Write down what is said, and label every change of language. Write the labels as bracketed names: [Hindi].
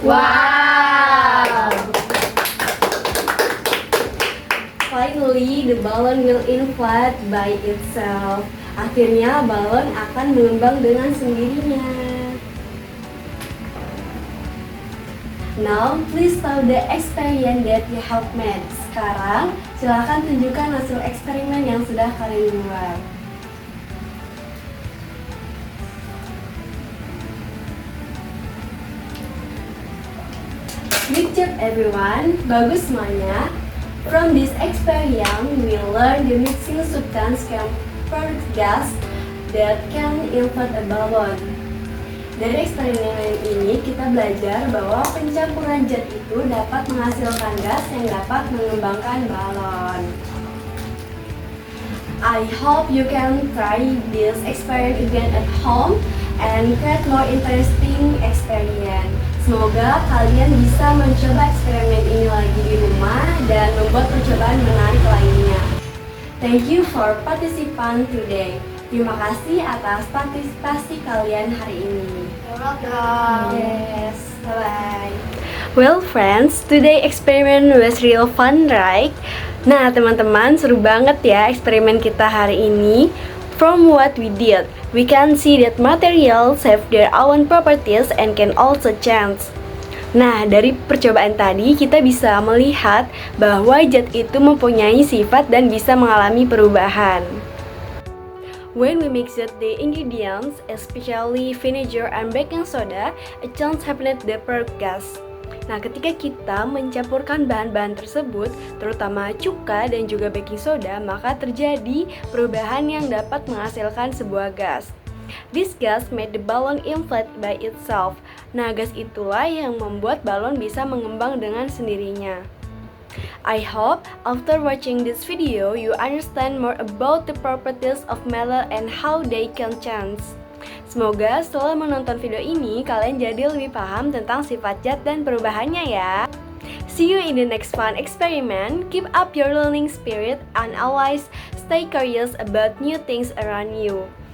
[English] Wow! Finally, the balloon will inflate by itself. [Indonesian] Akhirnya balon akan mengembang dengan sendirinya. [English] Now, please tell the experiment that you have made. [Indonesian] Sekarang, silakan tunjukkan hasil eksperimen yang sudah kalian buat. [English] Good job everyone, [Indonesian] bagus semuanya. [English] From this experiment, we learn the mixing substance can produce gas that can inflate a balloon. [Indonesian] Dari eksperimen ini kita belajar bahwa pencampuran zat itu dapat menghasilkan gas yang dapat mengembangkan balon. [English] I hope you can try this experiment again at home and create more interesting experience. [Indonesian] Semoga kalian bisa mencoba eksperimen ini lagi di rumah dan membuat percobaan menarik lainnya. [English] Thank you for participant today. [Indonesian] Terima kasih atas partisipasi kalian hari ini. [English] Yes, bye-bye. Well friends, today experiment was real fun, right? [Indonesian] Nah teman-teman, seru banget ya eksperimen kita hari ini. [English] From what we did, we can see that materials have their own properties and can also change. [Indonesian] Nah, dari percobaan tadi kita bisa melihat bahwa zat itu mempunyai sifat dan bisa mengalami perubahan. [English] When we mix the ingredients, especially vinegar and baking soda, a change happens the gas. [Indonesian] Nah, ketika kita mencampurkan bahan-bahan tersebut, terutama cuka dan juga baking soda, maka terjadi perubahan yang dapat menghasilkan sebuah gas. [English] This gas made the balloon inflate by itself. [Indonesian] Nah, gas itulah yang membuat balon bisa mengembang dengan sendirinya. [English] I hope after watching this video, you understand more about the properties of metal and how they can change. [Indonesian] Semoga setelah menonton video ini, kalian jadi lebih paham tentang sifat zat dan perubahannya ya. [English] See you in the next fun experiment. Keep up your learning spirit and always stay curious about new things around you.